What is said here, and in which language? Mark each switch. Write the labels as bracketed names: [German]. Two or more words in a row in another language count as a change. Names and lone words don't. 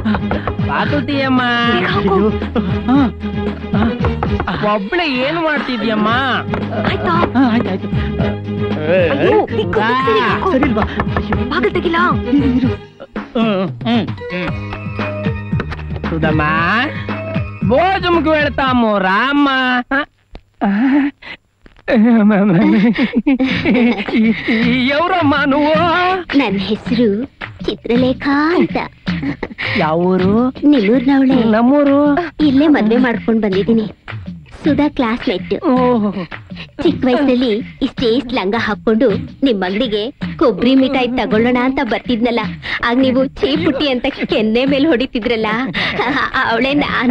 [Kannada] ಒಬ್ಳೆ ಏನು ಮಾಡ್ತಿದ್ಯಮ್ಮ? ಆಯ್ತಾಯ್ತು. ಸರಿಲ್ವಾ? ಬಾಗಿಲು ತೆಗಿಲ್ಲ. [Telugu] ಸುಧಮ್ಮ భోజముకు వెళతాము రామ్మా. ఎవరమ్మా నువ్వు? [Kannada] ನನ್ನ ಹೆಸರು ಚಿತ್ರಲೇಖ ಅಂತ. ಯಾವೂರು? ನಿಮ್ಮೂರ್ನವಳೆ. ನಮ್ಮೂರು. ಇಲ್ಲೇ ಮದ್ವೆ ಮಾಡ್ಕೊಂಡ್ ಬಂದಿದ್ದೀನಿ. ಸುಧಾ ಕ್ಲಾಸ್ಮೇಟ್. ಚಿಕ್ಕ ವಯಸ್ಸಲ್ಲಿ ಇಷ್ಟೇ ಲಂಗ ಹಾಕೊಂಡು ನಿಮ್ ಅಂಗಡಿಗೆ ಕೊಬ್ಬರಿ ಮಿಠಾಯಿ ತಗೊಳ್ಳೋಣ ಅಂತ ಬರ್ತಿದ್ನಲ್ಲ, ಆಗ ನೀವು ಚೀಪುಟ್ಟಿ ಅಂತ ಕೆನ್ನೆ ಮೇಲೆ ಹೊಡಿತಿದ್ರಲ್ಲ, ಅವಳೆ ನಾನು.